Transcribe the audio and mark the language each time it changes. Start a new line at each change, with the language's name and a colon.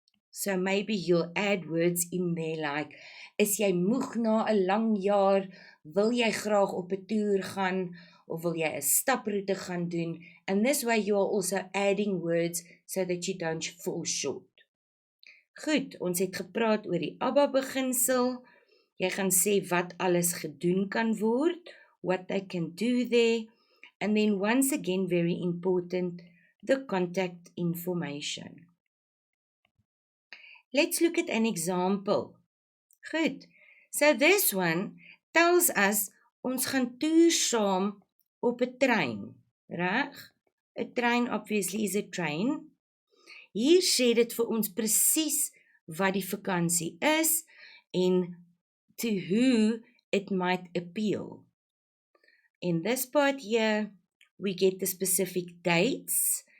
English: So maybe you'll add words in there like,
Afrikaans: is jy moeg na 'n lang jaar, wil jy graag op 'n toer gaan, of wil jy 'n staproete gaan doen?
English: And this way you are also adding words so that you don't fall short.
Afrikaans: Goed, ons het gepraat oor die ABBA-beginsel. Jy gaan sê wat alles gedoen kan word,
English: what they can do there, and then once again, very important, the contact information. Let's look at an example.
Afrikaans: Goed,
English: so this one tells us,
Afrikaans: ons gaan toer saam op 'n trein, reg? 'n Trein
English: obviously is a train.
Afrikaans: Hier sê dit vir ons presies wat die vakansie is en
English: to who it might appeal. In this part here, we get the specific dates.